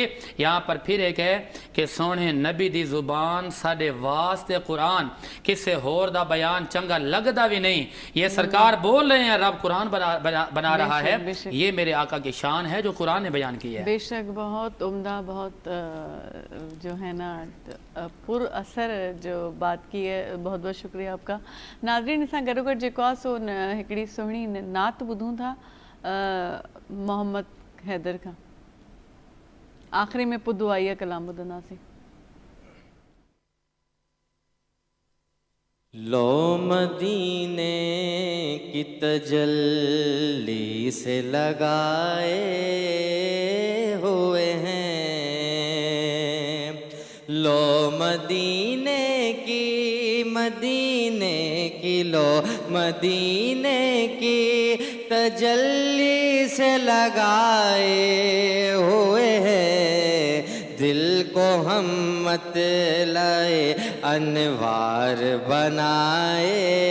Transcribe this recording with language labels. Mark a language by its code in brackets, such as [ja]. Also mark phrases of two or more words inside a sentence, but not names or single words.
[ur] یہاں پر پھر ایک ہے کہ [pa] سونے نبی دی زبان ساڈے واسطے قرآن کسے ہور دا بیان چنگا لگدا بھی نہیں، [ur] یہ سرکار بول رہے ہیں رب قرآن بنا رہا ہے، یہ میرے آقا کی شان ہے جو قرآن نے بیان کی ہے۔ بے شک بہت عمدہ، بہت جو ہے نا پر اثر جو بات کی ہے، بہت بہت شکریہ آپ کا۔ [sd] ناظرین اساں گڈو گڈ जेको आहे सो हिकिड़ी सुहिणी नात ॿुधूं था मोहम्मद हैदर खां। आख़िरी में पोइ दुआई कलाम ॿुधंदासीं। [ur] لو مدینے کی تجلی سے لگائے ہوئے ہیں، لو مدینے کی لو مدینے کی تجلی سے لگائے ہوئے ہیں، دل کو ہم مطلع انوار بنائے